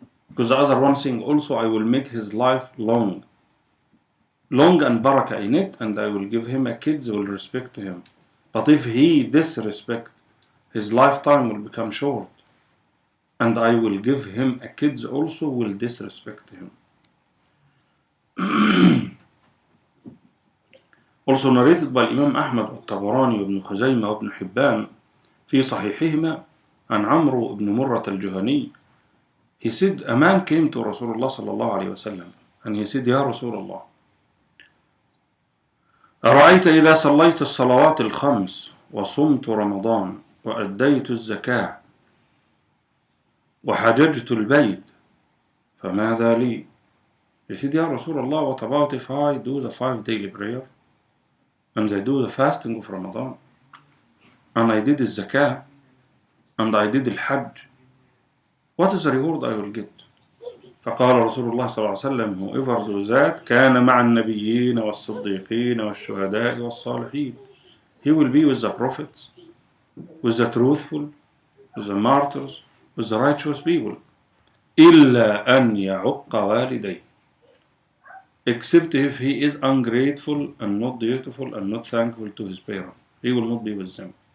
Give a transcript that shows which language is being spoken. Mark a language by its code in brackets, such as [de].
[en] Because the other one saying also, I will make his life long and barakah in it, and I will give him a kids who will respect him. But if he disrespect, his lifetime will become short, and I will give him a kids also will disrespect him. Also narrated by Imam Ahmad [ar] والطبراني وابن خزيمة وابن حبان في صحيحهما عن عمرو بن مرة الجهني. [en] He said, a man came to Rasulullah sallallahu alayhi wasallam, and he said, Ya Rasulullah, [ar] أرأيت إذا صليت الصلوات الخمس وصمت رمضان وأديت الزكاة وحججت البيت فماذا لي? [en] He said, Ya Rasulullah, what about if I do the 5 daily prayer and I do the fasting of Ramadan and I did the zakah and I did the hajj? What is the reward I will get? [ar] فقال رسول الله صلى الله عليه وسلم, [en] whoever does that [ar] كان مع النبيين والصديقين والشهداء والصالحين. [en] He will be with the prophets, with the truthful, with the martyrs, with the righteous people. [ar] إلا أن يعق والديه, [en] except if he is ungrateful and not dutiful and not thankful to his parents. He will not be with them.